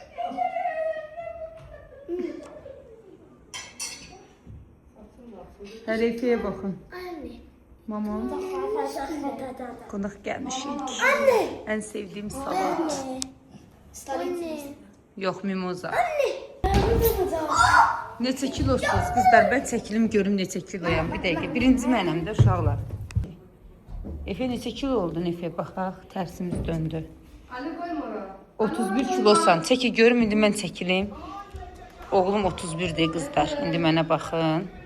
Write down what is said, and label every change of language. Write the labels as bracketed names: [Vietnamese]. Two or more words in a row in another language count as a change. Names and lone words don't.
[Azerbaijani] Hərəfiyə baxın. Mama. Qonaq gəlmişik. [Turkish] En sevdiğim salat. Yok mimoza. [Azerbaijani] Neçə kilosunuz kızlar? Ben çəkilim görüm neçə kiloyam. Bir dəqiqə. Birinci mənəm də uşaqlar. Efe neçə kilo oldun Efe? Baxaq. Tərsimiz döndü. 31 kilosan. Çəki görüm indi mən çəkilim. Oğlum 31'dir kızlar. İndi mənə baxın.